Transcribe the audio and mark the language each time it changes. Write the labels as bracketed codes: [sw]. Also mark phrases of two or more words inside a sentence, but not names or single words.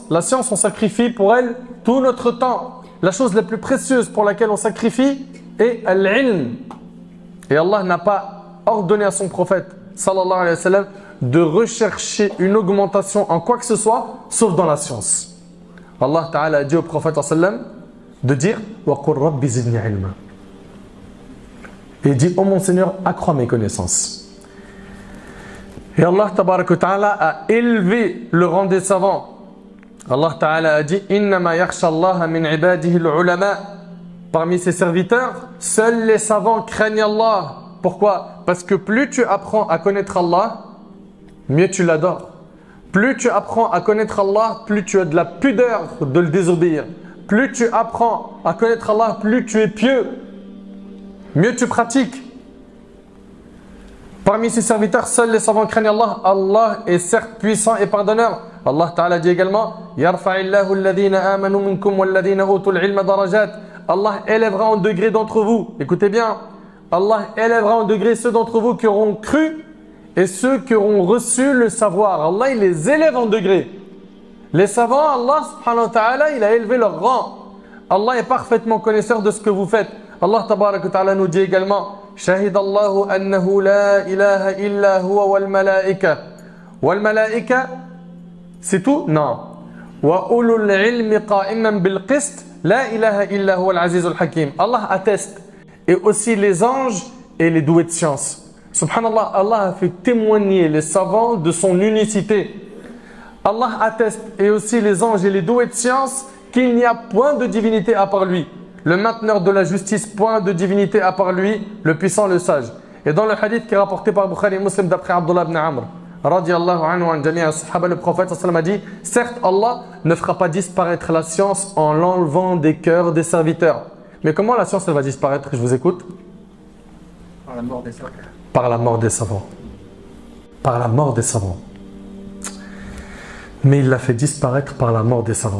[fr] La science, on sacrifie pour elle tout notre temps. La chose la plus précieuse pour laquelle on sacrifie est al-ilm. Et Allah n'a pas ordonné à son prophète, [ar] صلى الله عليه وسلم, [fr] de rechercher une augmentation en quoi que ce soit, sauf dans la science. [ar] الله تعالى [fr] a dit au prophète, [ar] صلى الله عليه وسلم, [fr] de dire « [ar] وقل ربي زدني علما [fr] » et dit « Oh mon Seigneur, accrois mes connaissances ». Et [ar] الله تعالى [fr] a élevé le rang des savants. [ar] الله تعالى [fr] a dit [ar] إنما يخشى الله من عباده العلماء. [fr] Parmi ses serviteurs, seuls les savants craignent Allah. Pourquoi? Parce que plus tu apprends à connaître Allah, mieux tu l'adores. Plus tu apprends à connaître Allah, plus tu as de la pudeur de le désobéir. Plus tu apprends à connaître Allah, plus tu es pieux, mieux tu pratiques. Parmi ses serviteurs, seuls les savants craignent Allah. Allah est certes puissant et pardonneur. [ar] الله تعالى [fr] dit également [ar] يرفع الله الذين آمنوا منكم والذين أوتوا العلم درجات. [fr] Allah élèvera en degré d'entre vous. Écoutez bien. Allah élèvera en degré ceux d'entre vous qui auront cru et ceux qui auront reçu le savoir. Allah, il les élève en degré. Les savants, [ar] الله سبحانه وتعالى, [fr] il a élevé leur rang. Allah est parfaitement connaisseur de ce que vous faites. [ar] الله تبارك وتعالى [fr] nous dit également [ar] شهد الله أنه لا إله إلا هو والملائكة والملائكة [fr] c'est tout? Non. [ar] وأولو العلم قائما بالقسط لا إله إلا هو العزيز الحكيم. [fr] Allah atteste. Et aussi les anges et les doués de science. Subhanallah, Allah a fait témoigner les savants de son unicité. Allah atteste, et aussi les anges et les doués de science, qu'il n'y a point de divinité à part lui. Le mainteneur de la justice, point de divinité à part lui, le puissant, le sage. Et dans le hadith qui est rapporté par Bukhari et Muslim d'après Abdullah ibn Amr, [ar] رضي الله عنه عن جميع الصحابة, [fr] le prophète [ar] صلى الله عليه وسلم [fr] a dit certes, Allah ne fera pas disparaître la science en l'enlevant des cœurs des serviteurs. Mais comment la science elle va disparaître? Je vous écoute. Par la mort des savants. Par la mort des savants. Par la mort des savants. Mais il l'a fait disparaître par la mort des savants.